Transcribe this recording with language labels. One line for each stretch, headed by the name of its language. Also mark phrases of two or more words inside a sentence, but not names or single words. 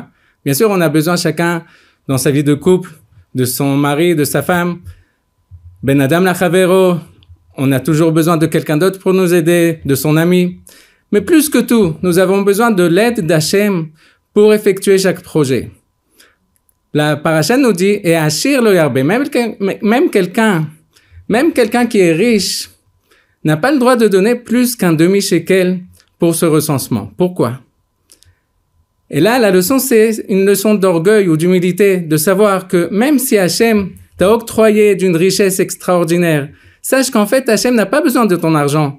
French: Bien sûr, on a besoin chacun dans sa vie de couple, de son mari, de sa femme.
Hebrew: בין אדם לחברו,
French: on a toujours besoin de quelqu'un d'autre pour nous aider, de son ami. Mais plus que tout, nous avons besoin de l'aide d'Hachem pour effectuer chaque projet. La paracha nous dit, et
Hebrew: העשיר לא ירבה,
French: même quelqu'un qui est riche n'a pas le droit de donner plus qu'un demi-shekel pour ce recensement. Pourquoi? Et là, la leçon, c'est une leçon d'orgueil ou d'humilité, de savoir que même si Hachem t'a octroyé d'une richesse extraordinaire, sache qu'en fait, Hachem n'a pas besoin de ton argent.